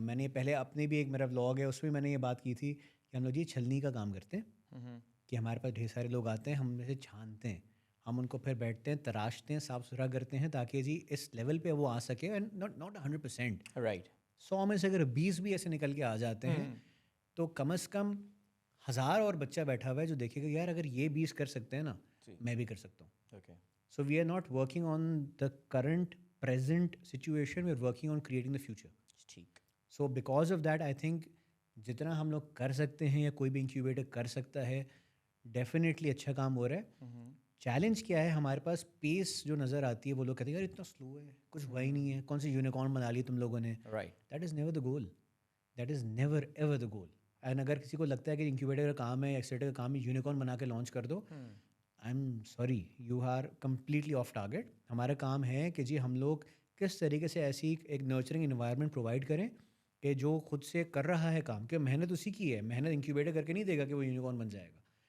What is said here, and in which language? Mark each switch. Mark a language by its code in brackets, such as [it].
[ur] میں نے پہلے اپنے بھی ایک میرا ولاگ ہے اس میں نے یہ بات کی تھی کہ ہم لوگ یہ چھلنی کا کام کرتے ہیں کہ ہمارے پاس ڈھیر سارے لوگ آتے ہیں, ہم میں سے چھانتے ہیں, ہم ان کو پھر بیٹھتے ہیں, تراشتے ہیں, صاف ستھرا کرتے ہیں تاکہ جی اس لیول پہ وہ آ سکے. [en] and not 100%, right, [ur] 100 میں سے اگر 20 بھی ایسے نکل کے آ جاتے ہیں تو کم از کم 1000 اور بچہ بیٹھا ہوا ہے جو دیکھے گا یار اگر یہ 20 کر سکتے ہیں نا میں بھی کر سکتا ہوں. [en] Okay, so we are not working on the current present situation, we are working on creating the future. [ur] ٹھیک. [en] so because of that I think [ur] جتنا ہم لوگ کر سکتے ہیں یا کوئی بھی انکیوبیٹر کر سکتا ہے ڈیفینیٹلی اچھا کام ہو رہا ہے. چیلنج کیا ہے ہمارے پاس, پیس جو نظر آتی ہے وہ لوگ کہتے ہیں یار اتنا سلو ہے, کچھ ہوا ہی نہیں ہے, کون سی یونیکارن بنا لی تم لوگوں نے. [en] Right, that is never the goal, that is never ever the goal. [ur] And اگر کسی کو لگتا ہے کہ انکیوبیٹر کا کام ہے, ایکسیلیٹر کا کام ہے, یونیکارن بنا کے لانچ کر دو, [en] I am sorry, you are completely off target. [ur] ہمارا کام ہے کہ جی ہم لوگ کس طریقے سے ایسی ایک نرچرنگ انوائرمنٹ پرووائڈ کریں کہ جو خود سے کر رہا ہے کام, کہ محنت اسی کی ہے, محنت انکیوبیٹر کر کے نہیں دے گا کہ وہ یونیکارن بن جائے گا.